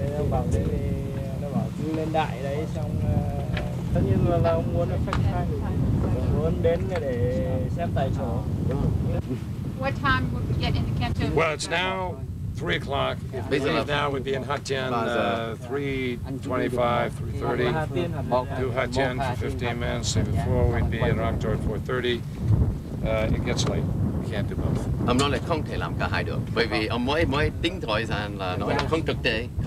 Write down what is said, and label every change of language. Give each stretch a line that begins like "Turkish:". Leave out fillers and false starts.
Vietnamese: Bảo đây thì nó bảo cứ lên đại đấy xong tất nhiên là ông muốn khách hàng muốn đến để xem tại chỗ.
English: What time would we get into Canton? Well, it's now 3 o'clock. If we leave now, we'd be in Hà Tiên 3:25, 3:30. Do Hà Tiên for 15 minutes. Say before we'd be in Rocktor at 4:30. It gets late. We can't do both.
Vietnamese: ông nói là không thể làm cả hai được, bởi vì ông mới tính thời gian là nói là không thực tế.